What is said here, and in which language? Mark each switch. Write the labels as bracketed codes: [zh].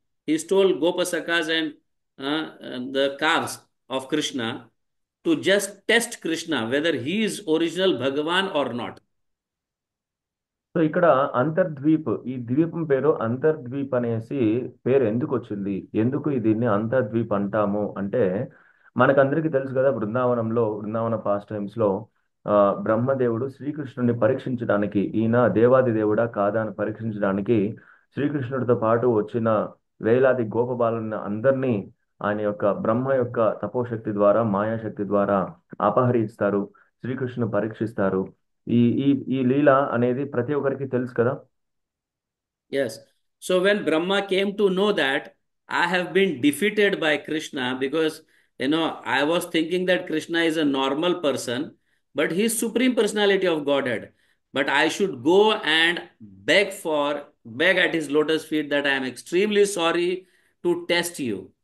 [en] He stole Gopasakhas and the calves of Krishna to just test Krishna whether he is original Bhagavan or not. [te] So ఇక్కడ అంతర్ద్వీప్, ఈ ద్వీపం పేరు అంతర్ద్వీప్ అనేసి పేరు ఎందుకు వచ్చింది? ఎందుకు దీన్ని అంతర్ద్వీప్ అంటాము అంటే మనకందరికీ తెలుసు కదా, బృందావన పాస్ట్ టైమ్స్ లో బ్రహ్మదేవుడు శ్రీకృష్ణుడిని పరీక్షించడానికి, ఈయన దేవాది దేవుడా కాదా అని పరీక్షించడానికి శ్రీకృష్ణుడితో పాటు వచ్చిన వేలాది గోపబాలను అందరినీ ఆయన యొక్క బ్రహ్మ యొక్క తపోశక్తి ద్వారా మాయాశక్తి ద్వారా అపహరిస్తారు, శ్రీకృష్ణుని పరీక్షిస్తారు. ఈ ఈ ఈ లీల అనేది ప్రతి ఒక్కరికి తెలుసు కదా. [en] Yes. So when Brahma came to know that I have been defeated by Krishna, because I was thinking that Krishna is a normal person, but he is Supreme Personality of Godhead. But I should go and beg at his lotus feet that I am extremely sorry to test you.